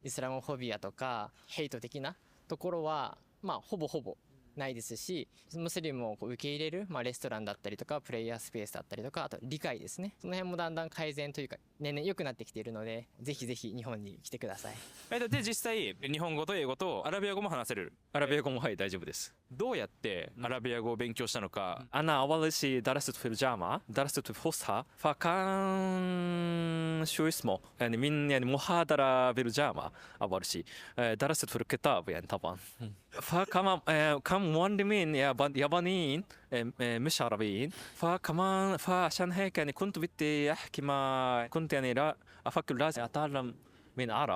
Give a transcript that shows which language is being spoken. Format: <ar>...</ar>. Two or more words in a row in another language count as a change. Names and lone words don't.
<ja>イスラムフォビアとかヘイト的なところはほぼないですし、ムスリムを受け入れる、レストランだったりとかプレイヤースペースだったりとか、あと理解ですね、その辺もだんだん改善というか年々良くなってきているので、ぜひぜひ日本に来てください。で実際日本語と英語とアラビア語も話せる？アラビア語もはい大丈夫です。どうやってアラビア語を勉強したのか？</ja> <ar>أنا أول شيء درست في الجامعة، درست في الفصحى، فكان شو اسمه يعني من محاضرة بالجامعة أول شيء، درست في الكتاب يعني طبعا. فكمان كم معلمين يابانيين مش عربيين، فكمان فعشان هيك يعني كنت بدي أحكي كنت يعني لا أفكر لازم أتعلم من عرب.</ar>